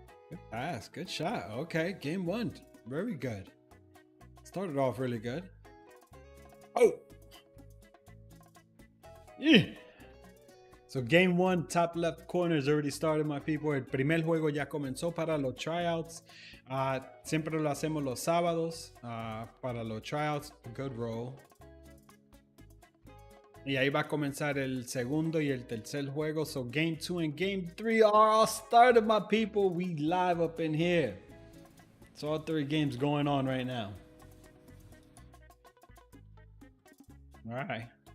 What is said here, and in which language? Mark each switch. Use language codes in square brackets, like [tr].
[en] Good pass. Good shot. Okay. Game one. Very good. Started off really good. Oh. Yeah. So game one, top left corner is already started, my people. [es] El primer juego ya comenzó para los tryouts. Siempre lo hacemos los sábados para los tryouts. [en] Good roll. [es] Y ahí va a comenzar el segundo y el tercer juego. [en] So game 2 and game 3 are all started, my people. We live up in here. So all 3 games going on right now. All right.